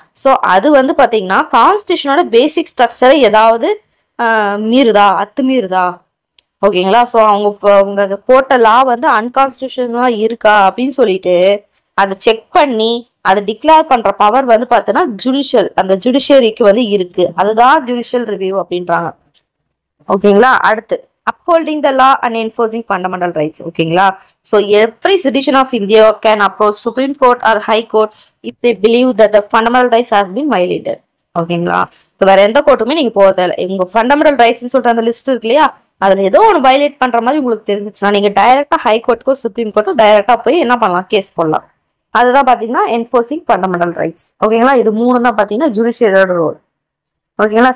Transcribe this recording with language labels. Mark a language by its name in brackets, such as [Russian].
[Tamil] So அது வந்து பார்த்தீங்கன்னா கான்ஸ்டியூஷனோட பேசிக் ஸ்ட்ரக்சரை ஏதாவது மீறுதா, அத்துமீறுதா, ஓகேங்களா? ஸோ அவங்க போட்ட லா வந்து அன்கான்ஸ்டியூஷனலா இருக்கா அப்படின்னு சொல்லிட்டு அதை செக் பண்ணி அதை டிக்ளேர் பண்ற பவர் வந்து பார்த்தோன்னா ஜுடிஷியல், அந்த ஜுடிஷியரிக்கு வந்து இருக்கு. அதுதான் ஜுடிஷியல் ரிவ்யூ அப்படின்றாங்க. ஓகேங்களா? அடுத்து [English] upholding the law and enforcing fundamental rights. [Tamil] ஓகேங்களா? [English] So every citizen of India can approach Supreme Court or High Court if they believe that the fundamental rights has been violated. [Tamil] ஓகேங்களா? So வேற எந்த கோர்ட்டுமே நீங்க போக தேவை. உங்க ஃபண்டமெண்டல் ரைட்ஸ்ன்னு சொல்ற அந்த லிஸ்ட் இருக்கு இல்லையா, அதுல ஏதோ ஒன்று வயலேட் பண்ற மாதிரி உங்களுக்கு தெரிஞ்சுச்சுன்னா நீங்க டைரக்டா ஹை கோர்ட்டுக்கோ சுப்ரீம் கோர்ட்டோ டைரக்டா போய் என்ன பண்ணலாம், கேஸ் போடலாம். அதுதான் பாத்தீங்கன்னா என்ஃபோர்சிங் ஃபண்டமெண்டல் ரைட்ஸ். ஓகேங்களா? இது 3 தான் பாத்தீங்கன்னா ஜுடிஷியரியோட ரோல். ஓகேங்களா?